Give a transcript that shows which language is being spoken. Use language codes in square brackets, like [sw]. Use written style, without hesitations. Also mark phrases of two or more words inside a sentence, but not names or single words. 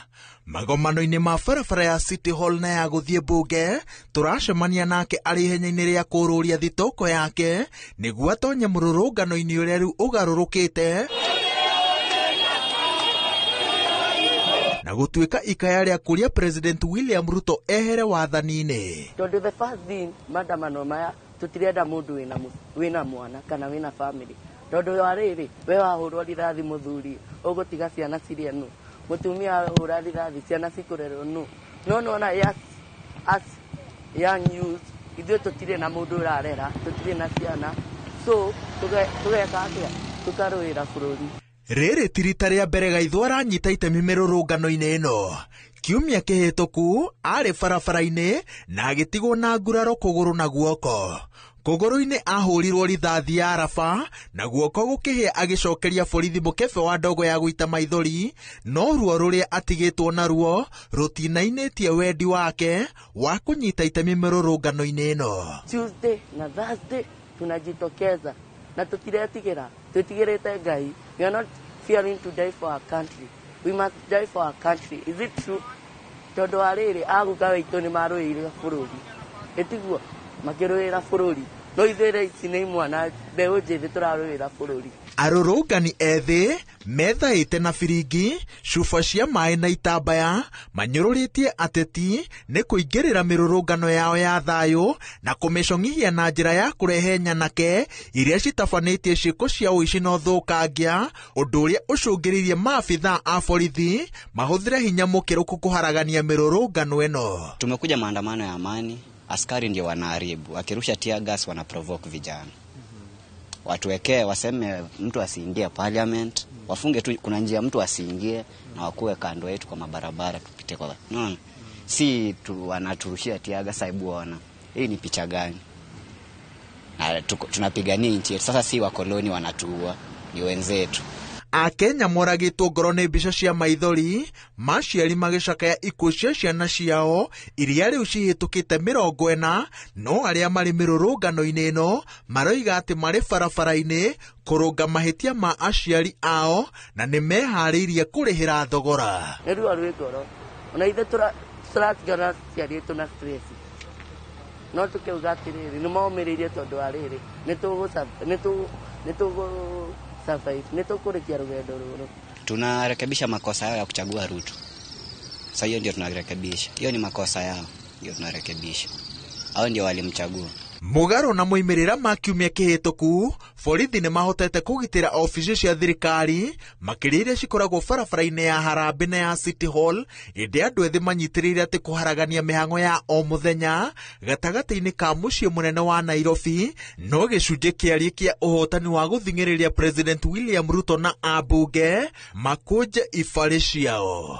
[ki] Magomano-ini ma barabara ya City Hall na ya guthie mbunge, turacemania nake ari ihenya-ini ria kururia thitoko yake niguo atonye mururungano-ini uria riu ugarurukite na gutuika ikaya ria kuria President William Ruto ehere wathani-ini. Tondu [en] the first thing [ki] maandamano maya tutirenda mundu wina mwana kana wina family. Tondu wa riri we wahurwo rithathi muthuri ugutiga ciana ciria nu mutumia ahura rithathi ciana cikurerwo nu no na yes [en] as young youth [ki] ithuĩ tutire na mundu urarera tutire na ciana so tugeka atia tukarũĩra bũrũri. Rĩrĩ ti rita rĩa mbere Gaitho aranyita itemi mĩrũrũngano-inĩ ĩno. Kiumia kĩhĩtũku arĩ barabara-inĩ na agĩtigwo na nguraro kũgũrũ na guoko. Kũgũrũ-inĩ ahũrirwo rithathi ya araba na guoko gũkĩhĩa agĩcokeria borithi mũkebe wa ndogo ya gũita maithori, no ruo rũrĩa atigĩtwo naruo rũtinainĩtie wendi wake wa kũnyita itemi mĩrũrũngano-inĩ ĩno. [sw] Tuesday na Thursday tunajitokeza na [ki] tutiretigĩra tũtigĩrĩte Ngai. [en] We are not fearing to die for our country. We must die for our country. Is it true? [ki] Tondu arĩrĩ aguka witũ nĩ marũĩrĩra bũrũri. Etiguo makĩrũĩra bũrũri. No ithuĩ ici nĩ imwana mbeũ njĩthĩ tũrarũĩra bũrũri. Arũrũngani ethĩ methaĩte na biringi, cuba cia maĩ na itambaya manyũrũrĩtie ateti nĩ kũingĩrĩra mĩrũrũngano yao ya thayũ na kũmĩcong'ihia na njĩra ya kũrehe nyanake iria citabanĩtie ciĩko cia ũici na ũthũkangia, ũndũ ũrĩa ũcũngĩrĩirie maabithaa a borithi mahũthĩre hinya mũkĩrũku kũharagania mĩrũrũngano ĩno. [sw] Tumekuja maandamano ya amani, askari ndio wanaharibu, wakirusha [en] tear gas [sw] wana provoke vijana. Watuwekee waseme mtu asiingie parliament, wafunge tu kuna njia mtu asiingie na wakuwe kando yetu kwa mabarabara tupite kwa. No. Si tu wanaturushia tiaga saibu wana. Hii ni picha gani? Tunapigania nchi yetu. Sasa si wakoloni wanatuua, ni wenzetu. [ki] Akenya moragĩtwo ngoro nĩ mbica cia maithori maciari magĩcakaya ikuũ cia ciana ciao iria rĩu cihĩtũkĩte 40, no arĩa marĩ mĩrũrũngano-inĩ ĩno maroiga atĩ marĩ barabara-inĩ kũrũnga mahĩtia ma aciari ao na nĩ meharĩirie kũrĩhĩra thogora. Nĩ ruo rwĩ ngoro ona ithuĩ tũratigana ciari aitũ na stress, no tũkiuga atĩrĩrĩ nĩ maumĩrĩirie tondũ wa rĩrĩ nĩ tũgũ [sw] tunarekebisha makosa yao ya kuchagua Ruto. Sasa hiyo ndio tunarekebisha. Hiyo ni makosa yao, ndio tunarekebisha. Hao ndio walimchagua. [ki] Mugaro na moimirira ma kiumia kihituku, borithi nĩ mahotete kũgitĩra ofici cia thirikari makĩria iria cikoragwo barabara-inĩ ya Harambee na ya City Hall, ĩndĩ andũ ethĩ manyitĩrĩire atĩ kũharagania mĩhang'o ya o mũthenya gatagatĩ-inĩ ka mũciĩ mũnene wa Nairobi no gĩcunjĩ kĩarie kĩa ũhotani wa gũthing'ĩrĩria President William Ruto na ambunge makũnje ibarĩ ciao.